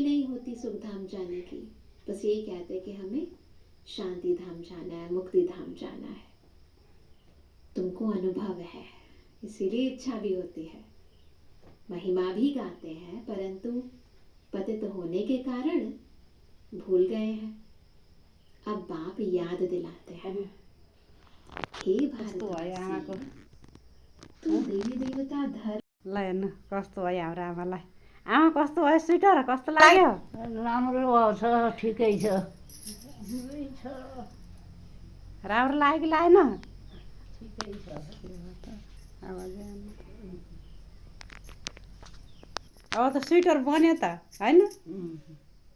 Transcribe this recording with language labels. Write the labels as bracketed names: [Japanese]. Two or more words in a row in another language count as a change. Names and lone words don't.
[Hindi] नहीं होती सुख धाम जाने की बस यही कहते हैं कि हमें शांति धाम जाना है मुक्ति धाम जाना है तुमको अनुभव है इसीलिए इच्छा भी होती है महिमा भी गाते हैं परंतु पतित होने के कारण भूल गए हैं अब बाप याद दिलाते हैं हे भारत तुम देवी देवता धर्म [Nepali] ल हेर्नु कस्तो भयो हाम्रो आमालाई आमा कस्तो भयो स्वेटर कस्तो लाग्यो राम्रो छ ठिकै छ राम्रो लाग्यो कि लागेन ठिकै छ अब त स्वेटर बन्यो त हैन